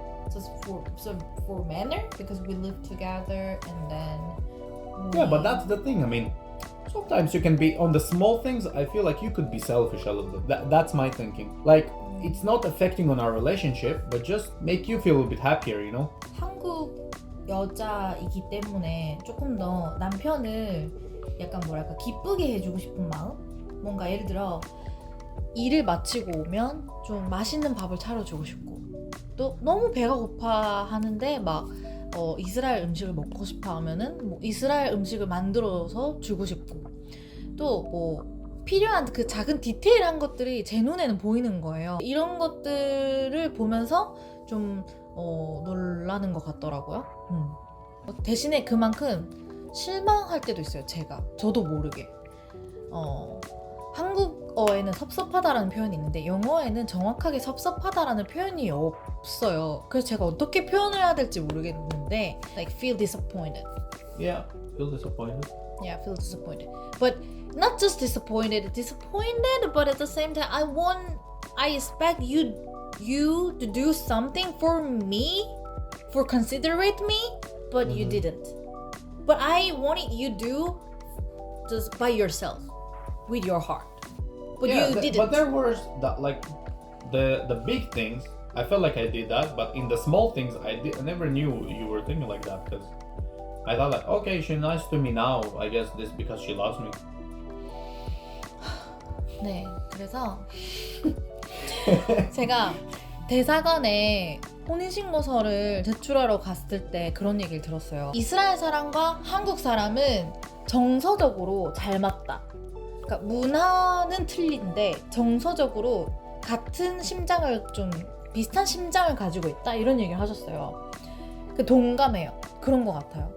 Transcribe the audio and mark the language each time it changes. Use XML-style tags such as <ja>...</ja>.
<en>So for manner, because we live together and then Yeah, but that's the thing, I mean, sometimes you can be on the small things. I feel like you could be selfish a little bit. That's my thinking. Like it's not affecting on our relationship, but just make you feel a bit happier, you know?</en> <ko>한국 여자이기 때문에 조금 더 남편을 약간 뭐랄까 기쁘게 해주고 싶은 마음? 뭔가 예를 들어 일을 마치고 오면 좀 맛있는 밥을 차려주고 싶고 또 너무 배가 고파 하는데 막 이스라엘 음식을 먹고 싶어 하면은 뭐 이스라엘 음식을 만들어서 주고 싶고 또 뭐 필요한 그 작은 디테일한 것들이 제 눈에는 보이는 거예요. 이런 것들을 보면서 좀 놀라는 것 같더라고요. 대신에 그만큼 실망할 때도 있어요. 저도 모르게. 한국어에는 섭섭하다라는 표현이 있는데 영어에는 정확하게 섭섭하다라는 표현이 없어요. 그래서 제가 어떻게 표현을 해야 될지 모르겠는데</ko> <en>like feel disappointed. Yeah, feel disappointed. Yeah, feel disappointed. But not just disappointed, but at the same time I expect you to do something for me, for considerate me, but you didn't. But I wanted you to do just by yourself, with your heart. But Yeah, you didn't. But there were the big things. I felt like I did that, but in the small things, I never knew you were thinking like that because I thought like, okay, she's nice to me now. I guess this because she loves me.</en> <ko>네, 그래서 제가 대사관에 혼인신고서를 제출하러 갔을 때 그런 얘기를 들었어요. 이스라엘 사람과 한국 사람은 정서적으로 잘 맞다. 그러니까 문화는 틀린데 정서적으로 같은 심장을 좀 비슷한 심장을 가지고 있다 이런 얘기를 하셨어요. 그 동감해요. 그런 것 같아요.</ko>